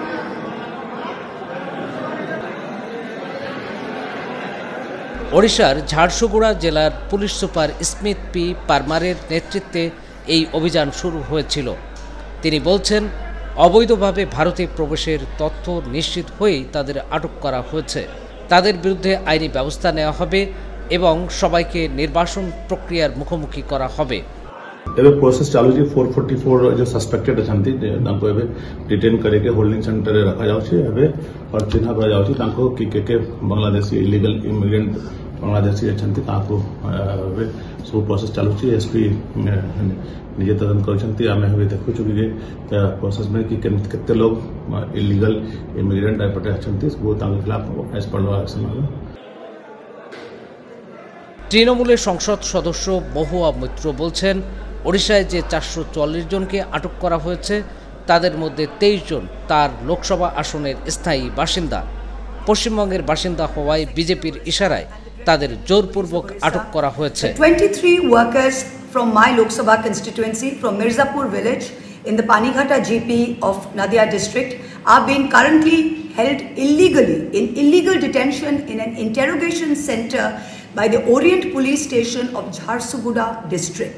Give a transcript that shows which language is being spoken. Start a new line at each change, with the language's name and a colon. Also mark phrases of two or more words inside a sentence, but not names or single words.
Bangla: ওড়িশার ঝাড়সুগুড়া জেলার পুলিশ সুপার স্মিথ পি পারমারের নেতৃত্বে এই অভিযান শুরু হয়েছিল। তিনি বলছেন, অবৈধভাবে ভারতে প্রবেশের তথ্য নিশ্চিত হয়েই তাদের আটক করা হয়েছে। তাদের বিরুদ্ধে আইনি ব্যবস্থা নেওয়া হবে এবং সবাইকে নির্বাসন প্রক্রিয়ার মুখোমুখি করা হবে।
Odia: ଏବେ ପ୍ରୋସେସ ଚାଲୁଛି 444 जो ସସ୍ପେକ୍ଟେଡ୍ ଅଛନ୍ତି ତାଙ୍କୁ ଏବେ ଡିଟେନ୍ କରିକି
English: holding centre-re
Odia: ରଖାଯାଉଛି। ଏବେ ଚିହ୍ନା କରାଯାଉଛି ତାଙ୍କୁ କି ବାଂଲାଦେଶୀ
English: illegal immigrant
Odia: ବାଂଲାଦେଶୀ ଅଛନ୍ତି ତାଙ୍କୁ ଏବେ ସବୁ ପ୍ରୋସେସ ଚାଲୁଛି। ଏସପି ନିଜେ ତଦନ୍ତ କରୁଛନ୍ତି। ଆମେ ଏବେ ଦେଖୁଛୁ କି ପ୍ରୋସେସ
Hindi: में कि
Odia: କେତେ ଲୋକ
English: illegal immigrant
Odia: ଏପଟେ ଅଛନ୍ତି ସବୁ ତାଙ୍କ ଖିଲାଫ
English: as per law action
Odia: ହେବ।
Bangla: তৃণমূলের সংসদ সদস্য মহুয়া মৈত্র বলছেন, ওড়িশায় যে ৪৪৪ জনকে আটক করা হয়েছে তাদের মধ্যে ২৩ জন তার লোকসভা আসনের স্থায়ী বাসিন্দা। পশ্চিমবঙ্গের বাসিন্দা হওয়ায় বিজেপির ইশারায় তাদের জোরপূর্বক আটক করা হয়েছে।
English: 23 workers from my Lok Sabha constituency from Mirzapur village in the Panighata GP of Nadia district are being currently held illegally in illegal detention in an interrogation center by the Orient Police Station of Jharsuguda district.